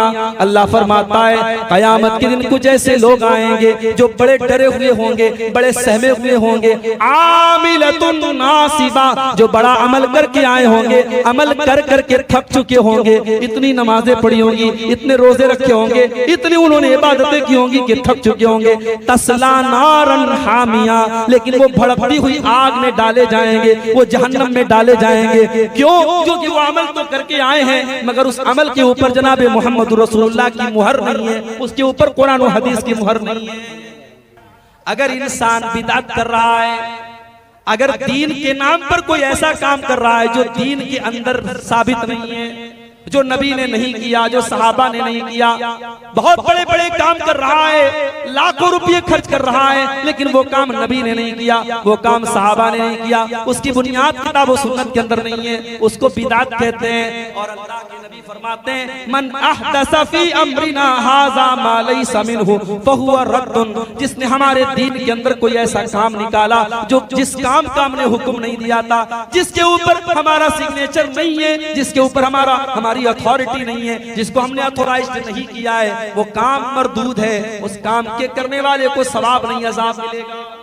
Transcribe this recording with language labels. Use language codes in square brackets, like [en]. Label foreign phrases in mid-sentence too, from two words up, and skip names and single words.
[hi] अल्लाह फरमाता है कयामत के दिन कुछ ऐसे लोग आएंगे जो बड़े डरे हुए होंगे, बड़े सहमे हुए होंगे। [ar] عاملة ناصبة, [hi] जो बड़ा अमल करके आए होंगे, अमल कर करके थक चुके होंगे, इतनी नमाजें पढ़ी होंगी, इतने रोजे रखे होंगे, इतनी उन्होंने इबादतें की होंगी कि थक चुके होंगे। [ar] تصلى نارا حامية, [hi] लेकिन वो भड़कती हुई आग में डाले जाएंगे, वो जहन्नम में डाले जाएंगे। क्यों? क्योंकि वो अमल तो करके आए हैं मगर उस अमल के ऊपर जनाब मोहम्मद रसूलुल्लाह की मुहर नहीं है, उसके ऊपर कुरान और हदीस की मुहर नहीं है। अगर इंसान बिदअत कर रहा है, अगर दीन के नाम पर कोई ऐसा काम कर रहा है जो दीन के अंदर साबित नहीं है, जो नबी ने नहीं किया, जो सहाबा ने नहीं किया, बहुत बड़े बड़े काम कर रहा है, लाखों रुपए खर्च कर रहा है, लेकिन वो काम नबी ने नहीं किया, वो काम सहाबा ने नहीं किया, उसकी बुनियाद किताब और सुन्नत के अंदर नहीं है, उसको बिदअत कहते हैं। और अल्लाह के नबी फरमाते हैं [ar] من أحدث في أمرنا هذا ما ليس منه فهو رد, [hi] जिसने हमारे दीन के अंदर कोई ऐसा काम निकाला जो जिस काम का हमने हुक्म नहीं दिया था, जिसके ऊपर हमारा सिग्नेचर नहीं है, जिसके ऊपर हमारी अथॉरिटी नहीं है, जिसको हमने अथोराइज्ड नहीं किया है, वो काम मरदूद है, उस काम के करने वाले को सवाब नहीं अज़ाब मिलेगा।